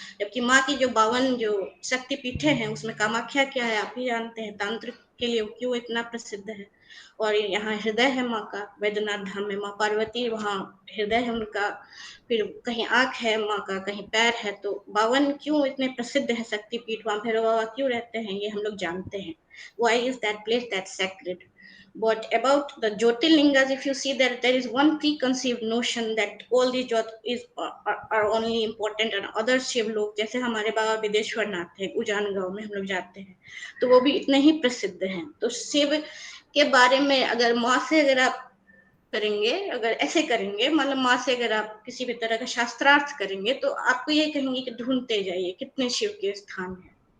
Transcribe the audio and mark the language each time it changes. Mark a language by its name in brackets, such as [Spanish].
[Hindi] जबकि माँ की जो 52 जो शक्तिपीठे हैं उसमें कामाख्या क्या है आप ही जानते हैं, तांत्रिक के लिए क्यों इतना प्रसिद्ध है। और यहाँ हृदय है माँ का, वैद्यनाथ धाम में माँ पार्वती, वहाँ हृदय है उनका, फिर कहीं आंख है माँ का, कहीं पैर है। तो 52 क्यों इतने प्रसिद्ध है शक्तिपीठ, वहाँ भैरव बाबा क्यों रहते हैं, ये हम लोग जानते हैं। [English] Why is that place that sacred? [Hindi] But about the Jyotirlingas, if you see that there is one preconceived notion that all these are only important and other Shiv लोग, जैसे हमारे बाबा विदेश्वर नाथ है उजान गांव में हम लोग जाते हैं, तो वो भी इतने ही प्रसिद्ध हैं। तो शिव के बारे में अगर माँ से अगर आप करेंगे, अगर ऐसे करेंगे, मतलब माँ से अगर आप किसी भी तरह का शास्त्रार्थ करेंगे तो आपको ये कहेंगे कि ढूंढते जाइए कितने शिव के स्थान हैं।